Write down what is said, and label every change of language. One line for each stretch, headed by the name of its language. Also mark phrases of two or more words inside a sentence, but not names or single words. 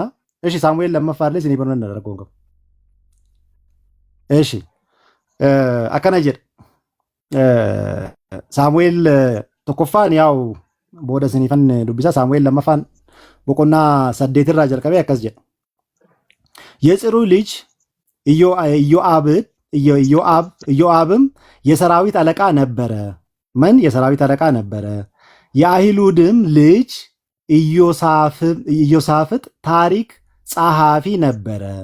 Oromo: Eshi Saamu'eel lammaffaallee isinii banuu danda'a rakkoon qabu. Eshi akkana jedha Saamu'eel tokkoffaan yaa'u booda isiniifan dubbisa. Saamu'eel lammaffaan boqonnaa 8 irraa jalqabee akkas jedha.
Amharic: የጽሩ ልጅ ኢዮአብም የሰራዊት አለቃ ነበረ። ምን የሰራዊት አለቃ ነበረ። የአሂሉድም ልጅ ኢዮሳፍጥ ታሪክ ጸሐፊ ነበረ።